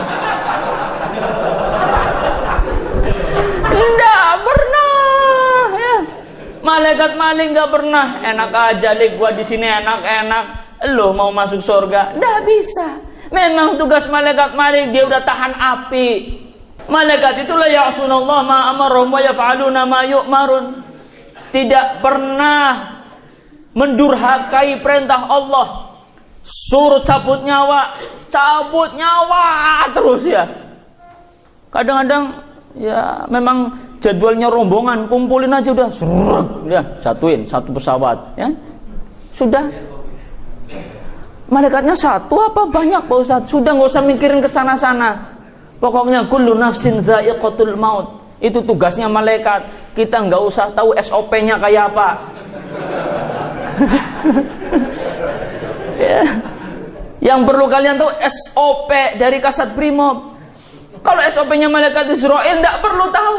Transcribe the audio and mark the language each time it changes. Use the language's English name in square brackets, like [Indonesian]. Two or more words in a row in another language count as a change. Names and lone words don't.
[Indonesian] Nggak pernah, ya. Malaikat Malik nggak pernah. Enak aja lik, gua di sini enak-enak. Lo mau masuk surga? Nggak bisa. Memang tugas malaikat Malik, dia udah tahan api. Malaikat itulah [Arabic] ya'sunallah ma amarhum wa yaf'aluna ma yu'marun. [Indonesian] Tidak pernah mendurhakai perintah Allah. Suruh cabut nyawa terus, ya. Kadang-kadang ya memang jadwalnya rombongan, kumpulin aja udah, ya, jatuhin satu pesawat, ya. Sudah. Malaikatnya satu apa banyak Pak Ustadz? Sudah, nggak usah mikirin ke sana-sana. Pokoknya [Arabic] kullu nafsin dha'iqatul maut. [Indonesian] Itu tugasnya malaikat. Kita nggak usah tahu SOP-nya kayak apa. Ya. Yang perlu kalian tahu SOP dari Kasat Brimob. Kalau SOP-nya malaikat Israel nggak perlu tahu.